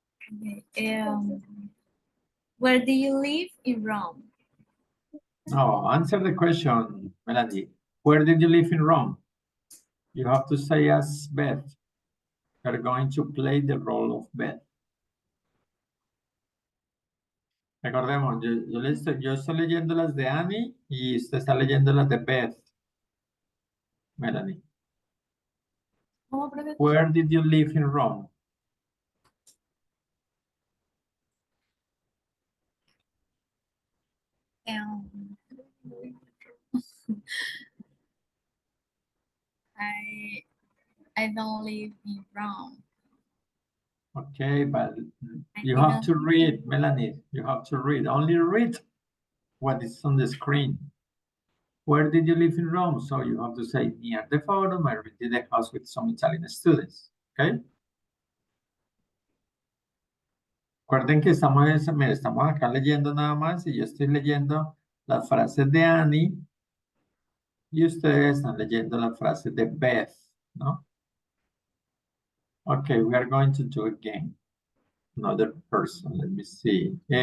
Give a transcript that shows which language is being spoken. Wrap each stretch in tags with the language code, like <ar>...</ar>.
<en>Okay. Where do you live in Rome? No, answer the question, Melanie. Where did you live in Rome? You have to say as Beth. You're going to play the role of Beth.</en> <es>Recordemos, yo estoy leyendo las de Annie y usted está leyendo las de Beth.</es> <en>Melanie.</en> <es>¿Cómo, profe?</es> <en>Where did you live in Rome? Um, I don't live in Rome. Okay, but you I have to don't- read, Melanie. You have to read. Only read what is on the screen. Where did you live in Rome? So you have to say near the forum. I rented a house with some Italian students. Okay.</en> <es>Recuerden que estamos acá leyendo nada más y yo estoy leyendo las frases de Annie y ustedes están leyendo las frases de Beth, ¿no?</es> <en>Okay, we are going to do again. Another person, let me see.</en>